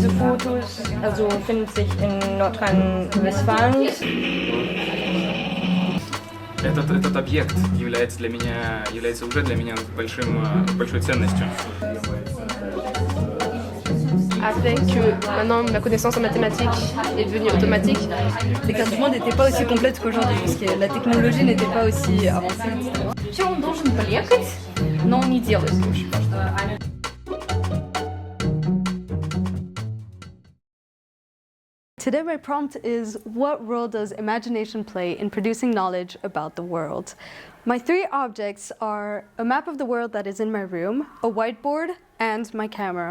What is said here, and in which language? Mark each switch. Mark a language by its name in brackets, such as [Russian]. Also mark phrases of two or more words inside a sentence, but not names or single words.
[German] Fotos, also findet sich in Nordrhein-Westfalen. [Russian] Этот объект является уже для меня большой ценностью. [French] Avec maintenant ma connaissance en mathématiques est devenue automatique, c'est qu'un monde n'était pas aussi complète qu'aujourd'hui, parce que la technologie n'était pas aussi avancée. [Russian] Что он должен полекать, но он не делает. [English] Today my prompt is, what role does imagination play in producing knowledge about the world? My three objects are a map of the world that is in my room, a whiteboard, and my camera.